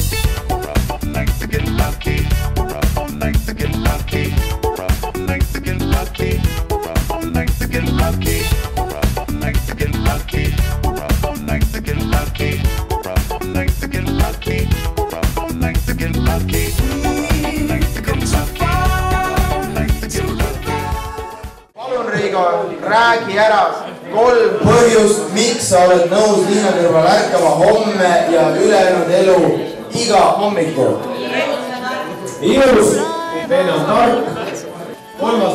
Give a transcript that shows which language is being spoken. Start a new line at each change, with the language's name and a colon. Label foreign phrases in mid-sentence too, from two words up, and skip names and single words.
English: We're up all night to get lucky. We're up all night to get lucky. We're up all night to get lucky. We're up all night to get lucky. We're up all night to get lucky. We're up all night to get lucky. We're up all night to get lucky. We're up all night to get lucky.
Estonian: Palun Reigo, räägi ära 3 põhjust, miks sa oled nõus Liina kõrval ärkama homme ja ülejäänud elu iga hommiku. Ilus, teine on tark. 3.